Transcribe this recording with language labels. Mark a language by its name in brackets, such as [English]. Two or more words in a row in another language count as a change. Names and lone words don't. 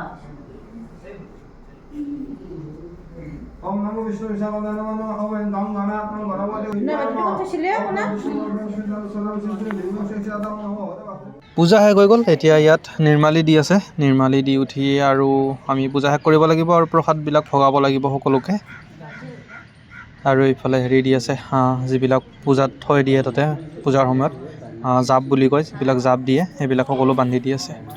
[Sanskrit] ॐ नमो विष्णु विष्णु नमो ॐ नम गण नम गरवले. [Assamese] পূজা শেষ হৈ গ'ল এতিয়া ইয়াত নিৰ্মালি দি আছে নিৰ্মালি দি উঠি আৰু আমি পূজা শেষ কৰিব লাগিব আৰু প্ৰসাদবিলাক ভগাব লাগিব সকলোকে আৰু এইফালে হেৰি দি আছে যিবিলাক পূজাত থৈ দিয়ে তাতে পূজাৰ সময়ত জাপ বুলি কয় যিবিলাক জাপ দিয়ে সেইবিলাক সকলো বান্ধি দি আছে